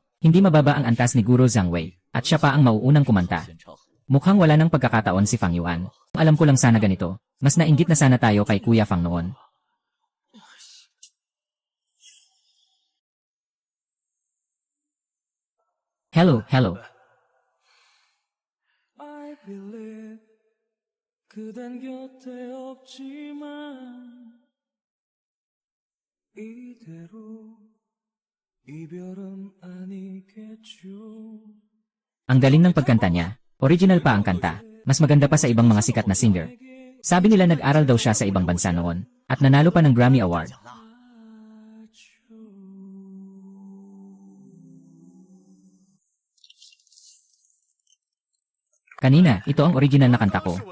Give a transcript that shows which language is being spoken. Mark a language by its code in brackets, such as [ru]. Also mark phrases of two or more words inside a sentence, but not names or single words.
[tl] Hindi mababa ang antas ni Guro Zhang Wei, at siya pa ang mauunang kumanta. Mukhang wala ng pagkakataon si Fang Yuan. Alam ko lang sana ganito, mas nainggit na sana tayo kay Kuya Fang noon. Hello. [ko] 그댄 곁에 없지만 이대로 이별은 아니겠죠. [tl] Ang galing ng pagkanta niya. Original pa ang kanta. Mas maganda pa sa ibang mga sikat na singer. Sabi nila nag-aral daw siya sa ibang bansa noon. At nanalo pa ng Grammy Award. Kanina, ito ang original na kanta ko.